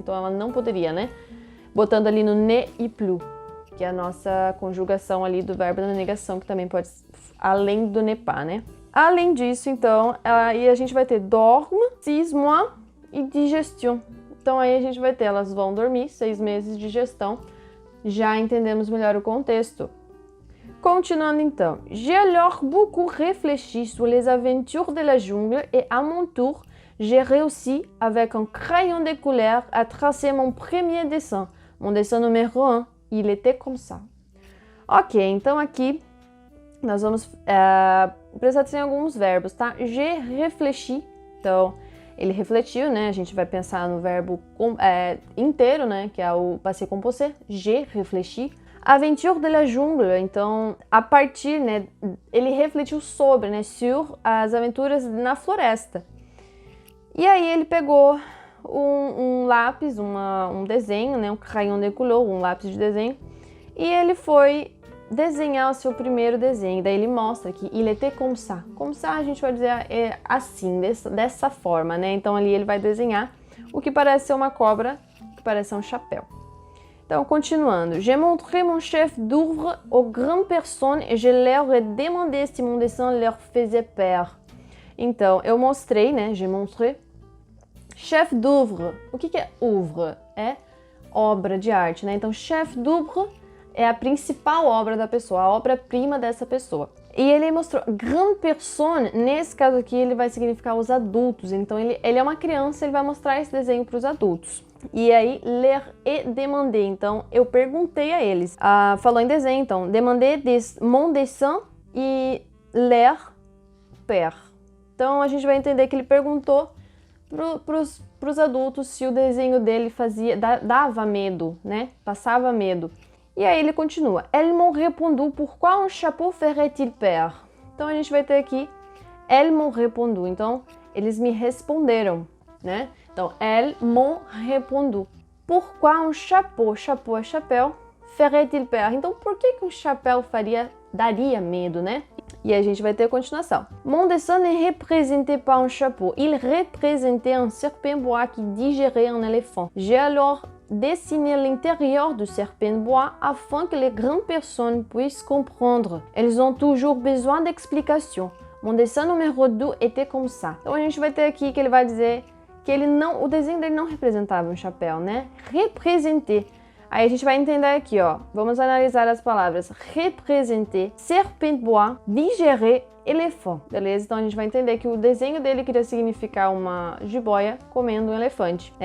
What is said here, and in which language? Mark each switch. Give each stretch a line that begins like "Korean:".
Portuguese: Então, ela não poderia, né? Botando ali no ne e plus, que é a nossa conjugação ali do verbo da negação, que também pode, além do ne pas, né? Além disso, então, aí a gente vai ter dorme, 6 mois e digestion. Então aí a gente vai ter, elas vão dormir, 6 meses de digestão. Já entendemos melhor o contexto. Continuando então.
French: J'ai alors beaucoup réfléchi sur les aventures de la jungle et à mon tour, j'ai réussi avec un crayon de couleur à tracer mon premier dessin, mon dessin numéro 1. Il était comme ça.
Portuguese: Ok, então aqui nós vamos prestar atenção em alguns verbos, tá?
French: J'ai réfléchi,
Portuguese: então ele refletiu, né? A gente vai pensar no verbo inteiro, né? Que é o passé composé,
French: j'ai réfléchi. Aventure de la jungle,
Portuguese: então a partir, né? Ele refletiu sobre, né?
French: Sur
Portuguese: as aventuras na floresta. E aí ele pegou um lápis, um desenho, né? Um
French: crayon de couleur,
Portuguese: um lápis de desenho, e ele foi desenhar o seu primeiro desenho. Daí ele mostra que
French: il était comme ça. Comme ça
Portuguese: a gente vai dizer assim, dessa forma, né? Então ali ele vai desenhar o que parece ser uma cobra, que parece ser um chapéu. Então, continuando.
French: J'ai montré mon chef d'œuvre aux grandes personnes et je leur ai demandé si mon dessin leur faisait peur.
Portuguese: Então, eu mostrei, né?
French: J'ai montré.
Portuguese: Chef d'œuvre. O que é œuvre? É obra de arte, né? Então, chef d'œuvre é a principal obra da pessoa, a obra-prima dessa pessoa. E ele mostrou
French: grande personne,
Portuguese: nesse caso aqui ele vai significar os adultos. Então, ele é uma criança, ele vai mostrar esse desenho para os adultos. E aí,
French: leur ai demandé,
Portuguese: então eu perguntei a eles. Falou em desenho, então,
French: demandé mon dessin
Portuguese: e
French: leur père.
Portuguese: Então a gente vai entender que ele perguntou para os adultos se o desenho dele dava medo, né? Passava medo. E aí ele continua.
French: Elles m'ont répondu pourquoi un chapeau ferait-il peur?
Portuguese: Então a gente vai ter aqui,
French: elles m'ont répondu.
Portuguese: Então eles me responderam, né? Então,
French: elles m'ont répondu. Pourquoi un chapeau?
Portuguese: Chapeau é chapéu.
French: Ferait-il peur?
Portuguese: Então, por que um chapéu daria medo, né? E a gente vai ter a continuação.
French: Mon dessin ne représentait pas un chapeau. Il représentait un serpent bois qui digérait un éléphant. J'ai alors dessiné l'intérieur du serpent bois afin que les grandes personnes puissent comprendre. Elles ont toujours besoin d'explications. Mon dessin numéro 2 était comme ça.
Portuguese: Então, a gente vai ter aqui que ele vai dizer que o desenho dele não representava um chapéu, né?
French: Representer.
Portuguese: Aí a gente vai entender aqui, ó. Vamos analisar as palavras.
French: Representer, serpent bois, digérer, éléphant.
Portuguese: Beleza? Então a gente vai entender que o desenho dele queria significar uma jiboia comendo um elefante.